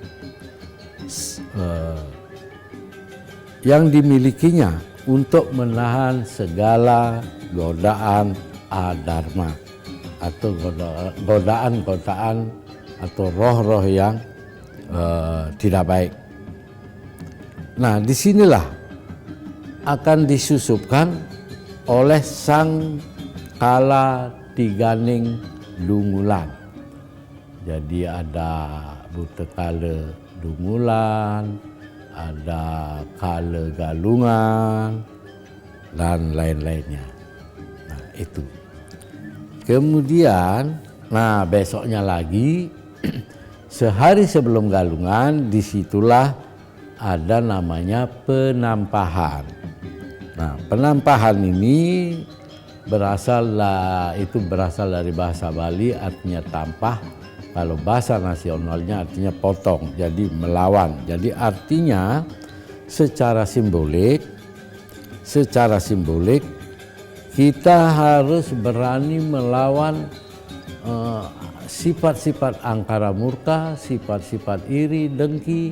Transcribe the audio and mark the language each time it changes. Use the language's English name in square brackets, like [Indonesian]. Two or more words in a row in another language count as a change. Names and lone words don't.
[Indonesian] yang dimilikinya untuk menahan segala godaan adharma atau godaan-godaan atau roh-roh yang tidak baik. Nah, disinilah akan disusupkan oleh sang kala tiganing dungulan. Jadi ada buta kala dungulan, ada kala galungan, dan lain-lainnya. Nah itu. Kemudian, nah besoknya lagi, sehari sebelum galungan, disitulah ada namanya penampahan. Nah penampahan ini berasal dari bahasa Bali, artinya tampah. Kalau bahasa nasionalnya artinya potong, jadi melawan. Jadi artinya secara simbolik kita harus berani melawan sifat-sifat angkara murka, sifat-sifat iri, dengki.